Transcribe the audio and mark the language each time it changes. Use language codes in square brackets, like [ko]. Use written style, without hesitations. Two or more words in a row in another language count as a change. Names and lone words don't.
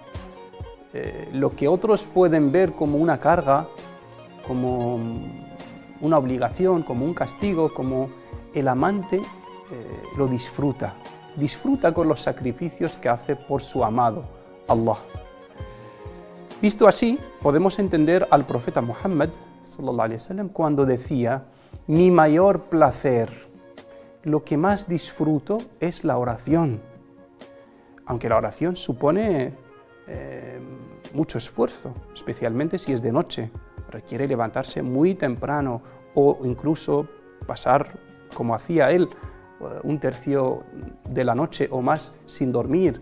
[es] Lo que otros pueden ver como una carga, como una obligación, como un castigo, como el amante lo disfruta disfruta con los sacrificios que hace por su amado, Allah. Visto así, podemos entender al profeta Muhammad [ar] صلى الله عليه وسلم [es] cuando decía: mi mayor placer, lo que más disfruto es la oración. Aunque la oración supone mucho esfuerzo, especialmente si es de noche. Requiere levantarse muy temprano o incluso pasar, como hacía él, un tercio de la noche o más sin dormir.